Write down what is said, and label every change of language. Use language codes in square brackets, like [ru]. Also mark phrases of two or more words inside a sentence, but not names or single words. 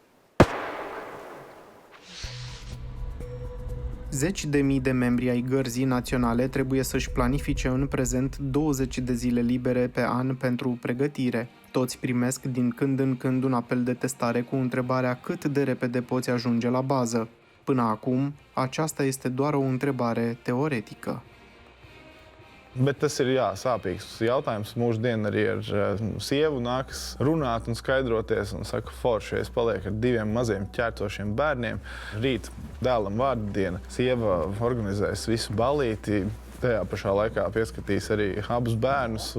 [ro] Zeci de mii de membri ai Gărzii Naționale trebuie să-și planifice în prezent 20 de zile libere pe an pentru pregătire. Toți primesc din când în când un apel de testare cu întrebarea cât de repede poți ajunge la bază. Până acum, aceasta este doar o întrebare teoretică. [lv] Bet tas ir sāpīgs jautājums. Mūsdien arī ar sievu nākas runāt un skaidroties. Un saka, forši, es palieku ar 2 maziem ķērcošiem bērniem. Rīt dēlam vārdu diena. Sieva organizēs visu balīti. Tajā pašā laikā pieskatīs arī abus bērnus.